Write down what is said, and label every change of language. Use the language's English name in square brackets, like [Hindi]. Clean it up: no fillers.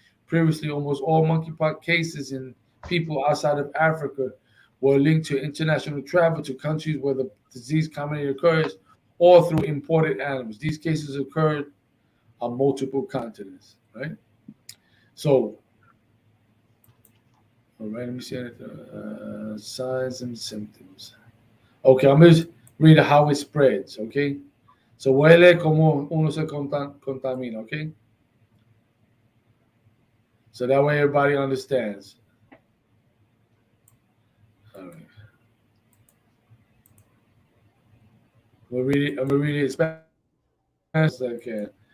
[English] Previously, almost all monkeypox cases in people outside of Africa were linked to international travel to countries where the disease commonly occurs or through imported animals. These cases occurred on multiple continents, right? So, all right, let me see signs and symptoms. Okay, I'm going to read how it spreads, okay? [Spanish] So voy a leer cómo uno se contamina, okay? [English] So that way everybody understands. All right. I'm going to read it as fast as I can.